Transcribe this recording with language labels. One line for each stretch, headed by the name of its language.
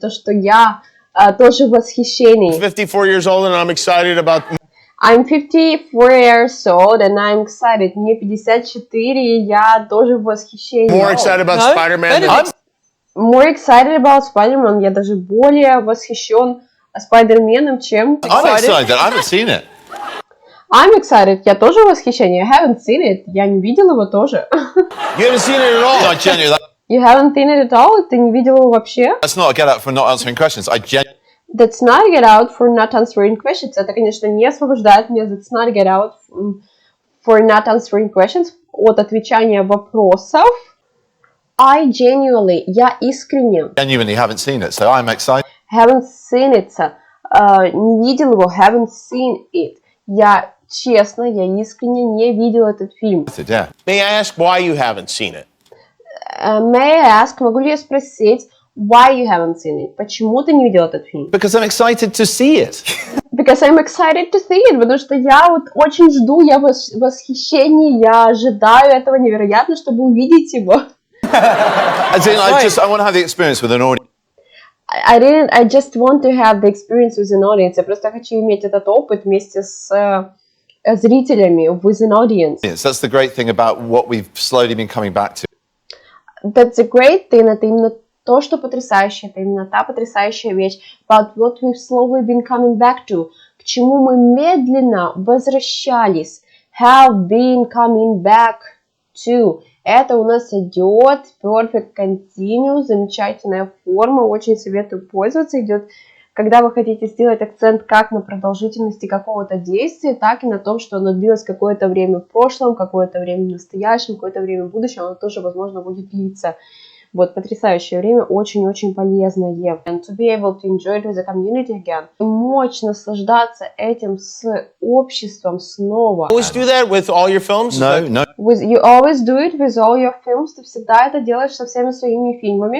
Russian: То, что я тоже в восхищении.
English: I'm 54 years old and I'm excited about... I'm 54 years old and I'm excited.
Russian: Мне 54, и я тоже в восхищении.
English: More excited about Spider-Man than... More excited about Spider-Man.
Russian: Я даже более восхищен Спайдерменом, чем...
English: I'm excited. I haven't seen it. I'm excited.
Russian: Я тоже в восхищении.
English: I haven't seen it.
Russian: Я не видел его тоже.
English: You haven't seen it at all. No, genuinely. You haven't seen it at all? Ты не видел его вообще? That's not a get out for not answering questions. That's not a get out for not answering questions.
Russian: Это, конечно, не освобождает меня.
English: That's not a get out for not answering questions.
Russian: От отвечания вопросов.
English: I genuinely.
Russian: Я искренне.
English: Genuinely haven't seen it, so I'm excited. Haven't seen it.
Russian: Не видел его.
English: Haven't seen it.
Russian: Я честно, я искренне не видел этот фильм.
English: Yeah. May I ask why you haven't seen it? May I ask,
Russian: могу ли я спросить,
English: why you haven't seen it?
Russian: Почему ты не видел этот фильм?
English: Because I'm excited to see it. Because I'm excited to see it.
Russian: Потому что я вот очень жду, я в восхищении, я ожидаю этого невероятно, чтобы увидеть его.
English: As in, I want to have the experience with an audience. I just want to have the experience with an audience.
Russian: Я просто хочу иметь этот опыт вместе с зрителями,
English: with an audience. That's the great thing about what we've slowly been coming back to. That's a great thing.
Russian: Это именно то, что потрясающе. Это именно та потрясающая вещь.
English: About what we've slowly been coming back to.
Russian: К чему мы медленно возвращались.
English: Have been coming back to.
Russian: Это у нас идет perfect continuous, замечательная форма, очень советую пользоваться. Идет, когда вы хотите сделать акцент как на продолжительности какого-то действия, так и на том, что оно длилось какое-то время в прошлом, какое-то время в настоящем, какое-то время в будущем, оно тоже, возможно, будет длиться. Вот, потрясающее время, очень-очень полезное.
English: And to be able to enjoy it with the community again.
Russian: Мочь наслаждаться этим с обществом снова.
English: Always do that with all your films? No. You always do it with all your films.
Russian: Ты всегда это делаешь со всеми своими фильмами?